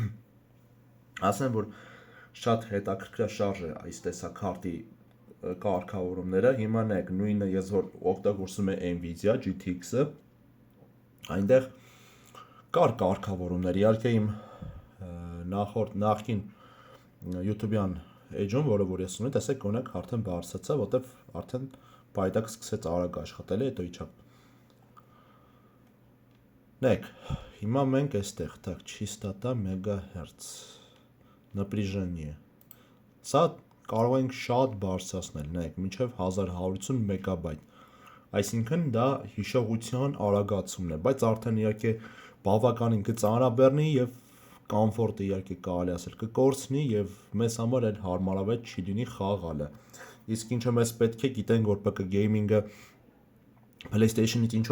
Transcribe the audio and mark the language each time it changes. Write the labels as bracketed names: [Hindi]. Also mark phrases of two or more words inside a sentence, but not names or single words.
[Armenian] Ասեմ, որ շատ հետաքրքրաշարժ է այս տեսակարտի կարգավորումները, հիմա նայեք, նույնը ես որ օգտագործում է Nvidia GTX-ը, այնտեղ կար կարգավորումներ, իհարկե իմ նախքին YouTube-յան էջում, որը որ ես ունեմ, տեսեք օրինակ արդեն բարձրացա, որտեվ արդեն բայդակ սկսեց արագ աշխատել, հետո իջավ։ Նայեք, հիմա մենք այստեղ, [Russian] так, частота [Armenian] մեգահերց, напряжение։ Սա կարող ենք շատ բարձրացնել, նայեք, մինչև 1150 մեգաբայթ։ Այսինքն դա հիշողության արագացումն է, բայց արդեն իհարկե բավականին կծանրաբեռնի եւ կոմֆորտը իհարկե կարելի ասել կկորցնի եւ մեզ համար էլ հարմարավետ չի լինի խաղալը։ Իսկ ինչը մեզ պետք է գիտենք, որ [English] PC gaming- [Armenian] ը PlayStation-ից ինչով